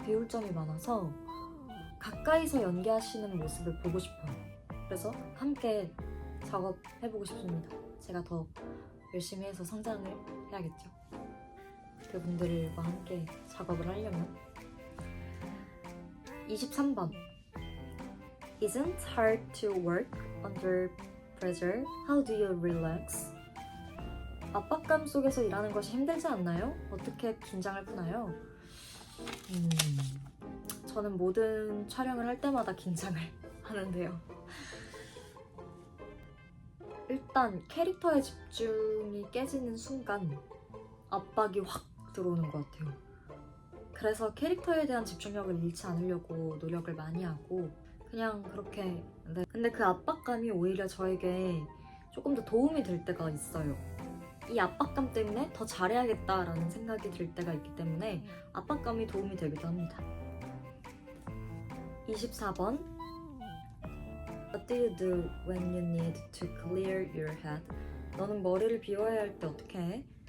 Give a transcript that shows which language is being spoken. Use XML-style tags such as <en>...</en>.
<ko>배울 점이 많아서 가까이서 연기하시는 모습을 보고 싶어요. 그래서 함께 작업해보고 싶습니다. 제가 더 열심히 해서 성장을 해야겠죠. 그분들과 함께 작업을 하려면. 23번,</ko> <en>Isn't hard to work under pressure? How do you relax?</en> <ko>압박감 속에서 일하는 것이 힘들지 않나요? 어떻게 긴장을 푸나요? 저는 모든 촬영을 할 때마다 긴장을 하는데요. 일단 캐릭터의 집중이 깨지는 순간 압박이 확 들어오는 것 같아요. 그래서 캐릭터에 대한 집중력을 잃지 않으려고 노력을 많이 하고 그냥 그렇게. 네. 근데 그 압박감이 오히려 저에게 조금 더 도움이 될 때가 있어요. 이 압박감 때문에 더 잘해야겠다라는 생각이 들 때가 있기 때문에 압박감이 도움이 되기도 합니다. 24번.</ko> <en>What do you do when you need to clear your head?</en> <ko>너는 머리를 비워야 할 때 어떻게 해?</ko>